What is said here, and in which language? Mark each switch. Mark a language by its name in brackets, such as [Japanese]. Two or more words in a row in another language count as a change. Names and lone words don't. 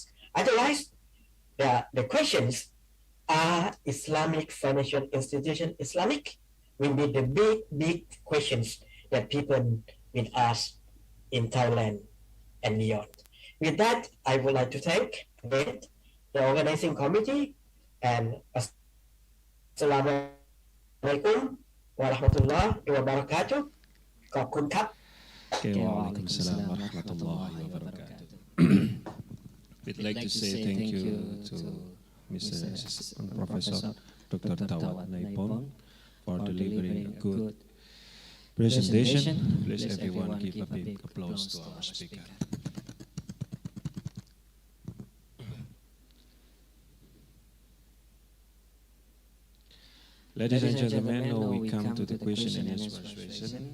[English] Otherwise, the questions, are Islamic financial institutions Islamic? Will be the big questions that people will ask in Thailand and beyond. With that, I would like to thank again the organizing committee and [Arabic] السلام عليكم ورحمة الله وبركاته. [Thai] ขอบคุณครับ [Arabic] وعليكم السلام ورحمة الله وبركاته. [English] We'd like to say thank you to Mr. Professor Dr. Tawad Naipon for delivering a good presentation. Please everyone give a big applause to our speaker. Ladies and gentlemen, now we come to the question and answer session.